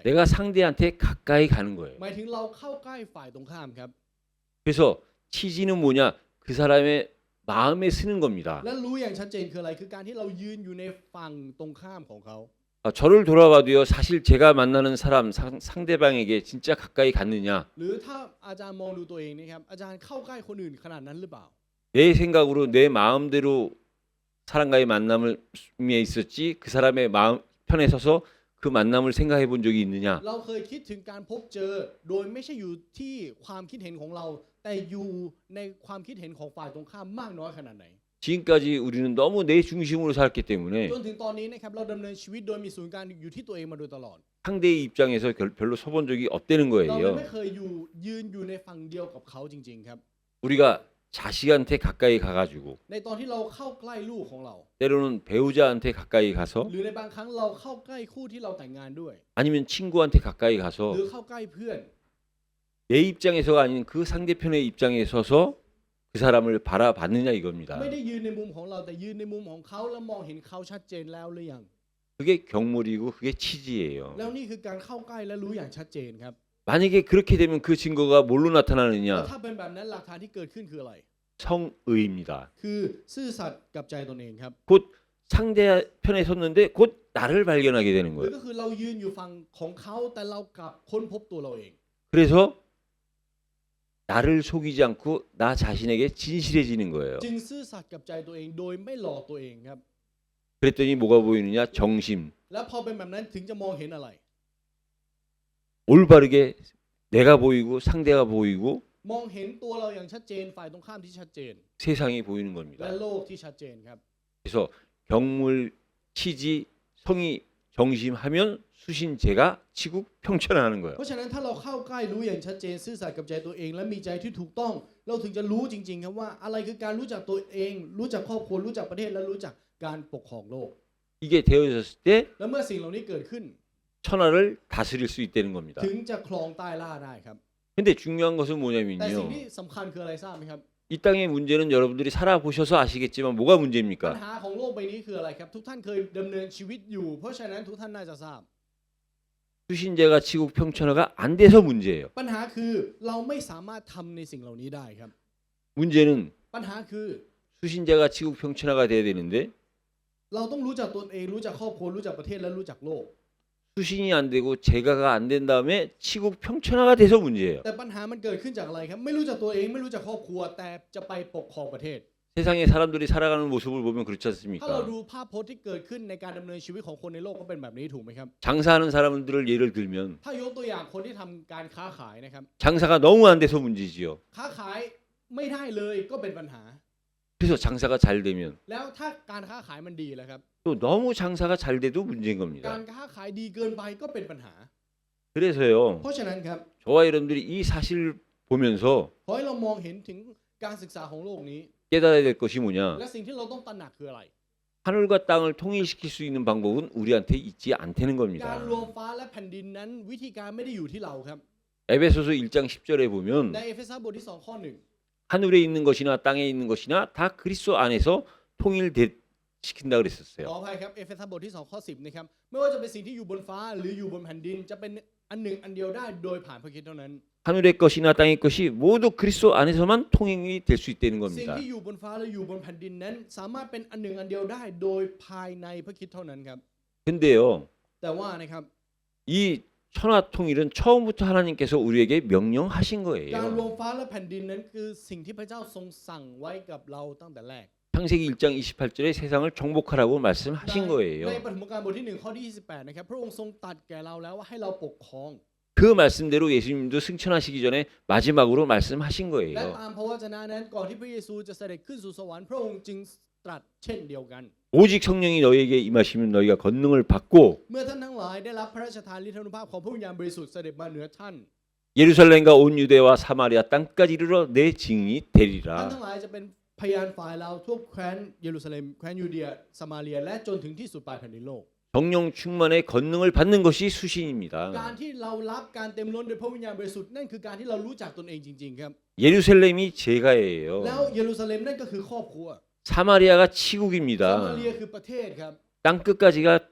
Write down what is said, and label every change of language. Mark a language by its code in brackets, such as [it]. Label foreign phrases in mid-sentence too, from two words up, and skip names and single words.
[ko] 내가 상대한테 가까이 가는 거예요. [th] หมายถึงเราเข้าใกล้ฝ่ายตรงข้ามครับ [ko] 그래서 치지는 뭐냐? 그 사람의 마음에 쓰는 겁니다. [th] และรู้อย่างชัดเจนคืออะไรคือการที่เรายืนอยู่ในฝั่งตรงข้ามของเขา [ko] 저를 돌아봐도요, 사실 제가 만나는 사람 상대방에게 진짜 가까이 갔느냐? [th] หรือถ้าอาจารย์มองดูตัวเองนะครับอาจารย์เข้าใกล้คนอื่นขนาดนั้นหรือเปล่า [ko] 내 생각으로 내 마음대로 사람과의 만남에 있었지 그 사람의 마음 편에 서서 그 만남을 생각해 본 적이 있느냐? [th] เราเคยคิดถึงการพบเจอโดยไม่ใช่อยู่ที่ความคิดเห็นของเราแต่อยู่ในความคิดเห็นของฝ่ายตรงข้ามมากน้อยขนาดไหน [ko] 지금까지 우리는 너무 내 중심으로 살았기 때문에 [th] จนถึงตอนนี้นะครับเราดำเนินชีวิตโดยมีศูนย์กลางอยู่ที่ตัวเองมาโดยตลอด [ko] 상대의 입장에서 별로 서본 적이 없다는 [th] เราเลยไม่ [ko] 거예요. [th] เคยยืนอยู่ในฝั่งเดียวกับเขาจริงๆครับ [ko] 우리가 자식한테 가까이 가가지고 [th] ในตอนที่เราเข้าใกล้ลูกของเรา [ko] 때로는 배우자한테 가까이 가서 [th] หรือในบางครั้งเราเข้าใกล้คู่ที่เราแต่งงานด้วย [ko] 아니면 친구한테 가까이 [th] ห [ko] 가서 [th] รือเข้าใกล้เพื่อน [ko] 내 입장에서가 아닌 그 상대편의 입장에 서서 그 사람을 바라봤느냐 이겁니다. [th] ไม่ได้ยืนในมุมของเราแต่ยืนในมุมของเขาแล้วมองเห็นเขาชัดเจนแล้วหรือยัง [ko] 그게 경물이고 그게 치지예요. [th] แล้วนี่คือการเข้าใกล้และรู้อย่างชัดเจนครับ [ko] 만약에 그렇게 되면 그 증거가 뭘로 [th] แล้ว [ko] 나타나느냐? [th] ถ้าเป็นแบบนั้นหลักฐานที่เกิดขึ้นคืออะไร [ko] 성의입니다. [th] คือซื่อสัตย์กับใจตนเองครับ [ko] 곧 상대편에 섰는데 곧 나를 발견하게 되는 [th] หรือ [ko] 거예요. [th] ก็คือเรายืนอยู่ฝั่งของเขาแต่เรากลับค้นพบตัวเราเอง [ko] 그래서 나를 속이지 않고 나 자신에게 진실해지는 거예요. [th] จึงซื่อสัตย์กับใจตัวเองโดยไม่หลอกตัวเองครับ [ko] 그랬더니 뭐가 보이느냐? 정심. [th] แล้วพอเป็นแบบนั้นถึงจะมองเห็นอะไร [ko] 올바르게 내가 보이고 상대가 보이고 [th] มองเห็นตัวเราอย่างชัดเจนฝ่ายตรงข้ามที่ชัดเจน [ko] 세상이 보이는 [th] และ [ko] 겁니다. [th] โลกที่ชัดเจนครับ [ko] 그래서 경물, 치지, 성의, 정심하면 수신제가 치국 평천하는 거예요. [th] เพราะฉะนั้นถ้าเราเข้าใกล้รู้อย่างชัดเจนซื่อสัตย์กับใจตัวเอง และมีใจที่ถูกต้อง เราถึงจะรู้จริงๆครับว่าอะไรคือการรู้จักตัวเอง รู้จักครอบครัวรู้จักประเทศและรู้จักการปกครองโลก [ko] 이게 되어졌을 때 [th] และเมื่อสิ่งเหล่านี้เกิดขึ้น [ko] 천하를 다스릴 수 있다는 겁니다. [th] ถึงจะครองใต้ล่าได้ครับ [ko] 근데 중요한 것은 [th] แต่สิ่ง [ko] 뭐냐면요. [th] ที่สำคัญคืออะไรทราบไหมครับ [ko] 이 땅의 문제는 여러분들이 살아보셔서 아시겠지만 뭐가 [th] ปัญ [ko] 문제입니까? [th] หาของโลกใบนี้คืออะไรครับ ทุกท่านเคยดำเนินชีวิตอยู่ เพราะฉะนั้นทุกท่านน่าจะทราบ [ko] 수신제가 치국 평천하가 안 돼서 문제예요. [th] ปัญหาคือเราไม่สามารถทำในสิ่งเหล่านี้ได้ครับ [ko] 문제는 [th] ปัญหาคือ [ko] 수신제가 치국 평천하가 돼야 되는데 [th] เราต้องรู้จักตนเองรู้จักครอบครัวรู้จักประเทศและรู้จักโลก [ko] 수신이 안 되고 제가가 안 된 다음에 치국 평천하가 돼서 문제예요. [th] แต่ปัญหามันเกิดขึ้นจากอะไรครับ ไม่รู้จักตัวเองไม่รู้จักครอบครัวแต่จะไปปกครองประเทศ [ko] 세상에 사람들이 살아가는 모습을 보면 그렇지 [th] ถ้าเรา [ko] 않습니까? [th] ดูภาพพจน์ที่เกิดขึ้นในการดำเนินชีวิตของคนในโลกก็เป็นแบบนี้ถูกไหมครับ [ko] 장사하는 사람들을 예를 들면 [th] ถ้ายกตัวอย่างคนที่ทำการค้าขายนะครับ [ko] 장사가 너무 안 돼서 문제지요. [th] ค้าขายไม่ได้เลยก็เป็นปัญหา [ko] 그래서 장사가 잘 되면 [th] แล้วถ้าการค้าขายมันดีแล้วครับ [ko] 또 너무 장사가 잘 돼도 문제인 [th] กา [ko] 겁니다. [th] รค้าขายดีเกินไปก็เป็นปัญหา [ko] 그래서요. [th] เพราะฉะนั้นครับ [ko] 저와 여러분들이 이 사실을 보면서 [th] ขอให้เรามองเห็นถึงการศึกษาของโลกนี้ [ko] 깨달아야 될 것이 뭐냐? [th] และสิ่งที่เราต้องตระหนักคืออะไร [ko] 하늘과 땅을 통일시킬 수 있는 방법은 우리한테 있지 않다는 [th] การ [ko] 겁니다. [th] รวมฟ้าและแผ่นดินนั้นวิธีการไม่ได้อยู่ที่เราครับ [ko] 에베소서 1장 10절에 [th] ใน [ko] 보면 [th] เอเฟซัสบทที่2ข้อ1 [ko] 하늘에 있는 것이나 땅에 있는 것이나 다 그리스도 안에서 통일시킨다 [th] ข [ko] 그랬었어요. [th] ออภัยครับเอเฟซัสบทที่2ข้อ10นะครับไม่ว่าจะเป็นสิ่งที่อยู่บนฟ้าหรืออยู่บนแผ่นดินจะเป็นอันหนึ่งอันเดียวได้โดยผ่านพระคริสต์เท่านั้น [ko] 하늘의 것이나 땅의 것이 모두 그리스도 안에서만 통행이 될 수 있다는 [th] สิ่ง [ko] 겁니다. [th] ที่อยู่บนฟ้าและอยู่บนแผ่นดินนั้น สามารถเป็นอันหนึ่งอันเดียวได้โดยภายในพระคริสต์เท่านั้นครับ [ko] 근데요. [th] แต่ว่านะครับ [ko] 이 천하 통일은 처음부터 하나님께서 우리에게 명령하신 [th] การรว [ko] 거예요. [th] มฟ้าและแผ่นดินนั้นคือสิ่งที่พระเจ้าทรงสั่งไว้กับเราตั้งแต่แรก [ko] 창세기 1장 28절에 세상을 정복하라고 말씀하신 [th] ใน [ko] 거예요. [th] ปฐมกาลบทที่1ข้อที่28นะครับพระองค์ทรงตรัสแก่เราแล้วว่าให้เราปกครอง [ko] 그 말씀대로 예수님도 승천하시기 전에 마지막으로 말씀하신 [th] และ [ko] 거예요. [th] ตามพระวจนะนั้นก่อนที่พระเยซูจะเสด็จขึ้นสู่สวรรค์พระองค์จึงตรัสเช่นเดียวกัน [ko] 오직 성령이 너희에게 임하시면 너희가 권능을 받고 [th] เมื่อท่านทั้งหลายได้รับพระราชทานฤทธานุภาพของพระวิญญาณบริสุทธิ์เสด็จมาเหนือท่าน [ko] 예루살렘과 온 유대와 사마리아 땅까지 이르러 내 증인이 [th] ท่าน [ko] 되리라. [th] ทั้งหลายจะเป็นพยานฝ่ายเราทั่วแคว้นเยรูซาเล็มแคว้นยูเดียสมาเรียและจนถึงที่สุดปลายแผ่นดินโลก [ko] 성령 충만의 권능을 받는 것이 [th] การ [ko] 수신입니다. [th] ที่เรารับการเต็มล้นด้วยพระวิญญาณบริสุทธิ์นั่นคือการที่เรารู้จักตนเองจริงๆครับ [ko] 예루살렘이 [th] แล้ว [ko] 제가예요. [th] เยรูซาเล็มนั่นก็คือครอบครัว [ko] 사마리아가 [th] สมา [ko] 치국입니다. [th] เรียคือประเทศครับ [ko] 땅 끝까지가 [th] และ